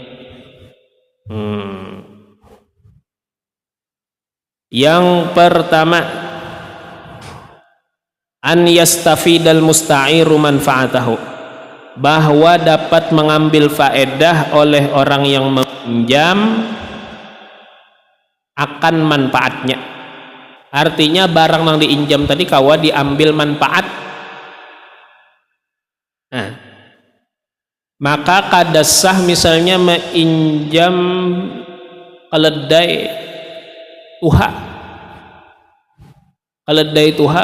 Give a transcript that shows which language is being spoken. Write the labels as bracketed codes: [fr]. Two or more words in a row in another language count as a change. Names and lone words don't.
[bjn] Yang pertama [ar] أن يستفيد المستعير منفعته, [bjn] bahwa dapat mengambil faedah oleh orang yang meminjam akan manfaatnya. Artinya barang yang diinjam tadi kawa diambil manfaat. Maka kada sah misalnya menginjam keledai tuha.